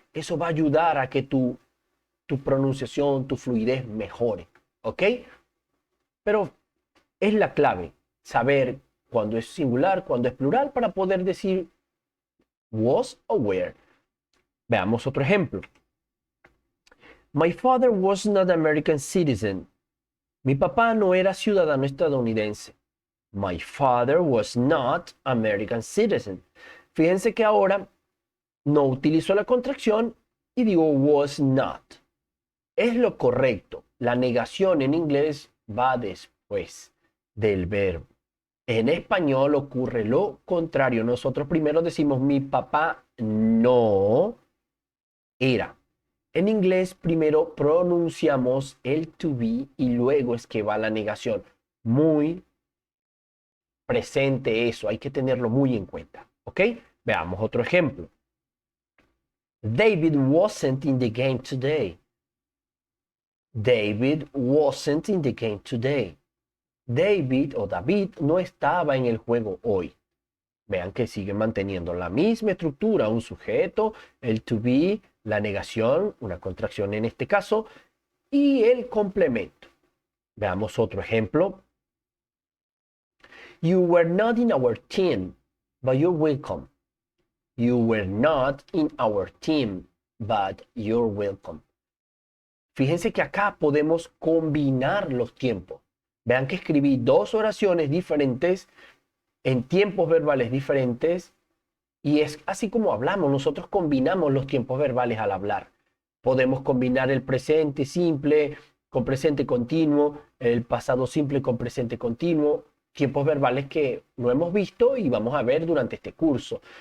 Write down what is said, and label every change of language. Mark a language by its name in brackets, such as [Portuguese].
[Spanish] eso va a ayudar a que tu pronunciación, tu fluidez mejore, ¿ok? Pero es la clave, saber cuándo es singular, cuándo es plural, para poder decir was o were. Veamos otro ejemplo. [English] My father was not an American citizen. [Spanish] Mi papá no era ciudadano estadounidense. [English] My father was not American citizen. [Spanish] Fíjense que ahora no utilizo la contracción y digo was not. Es lo correcto. La negación en inglés va después del verbo. En español ocurre lo contrario. Nosotros primero decimos mi papá no era. En inglés primero pronunciamos el to be y luego es que va la negación. Muy presente eso, hay que tenerlo muy en cuenta. ¿Ok? Veamos otro ejemplo. [English] David wasn't in the game today. David wasn't in the game today. [Spanish] David o David no estaba en el juego hoy. Vean que sigue manteniendo la misma estructura, un sujeto, el to be, la negación, una contracción en este caso, y el complemento. Veamos otro ejemplo. [English] You were not in our team, but you're welcome. You were not in our team, but you're welcome. [Spanish] Fíjense que acá podemos combinar los tiempos. Vean que escribí dos oraciones diferentes en tiempos verbales diferentes y es así como hablamos. Nosotros combinamos los tiempos verbales al hablar. Podemos combinar el presente simple con presente continuo, el pasado simple con presente continuo, tiempos verbales que no hemos visto y vamos a ver durante este curso.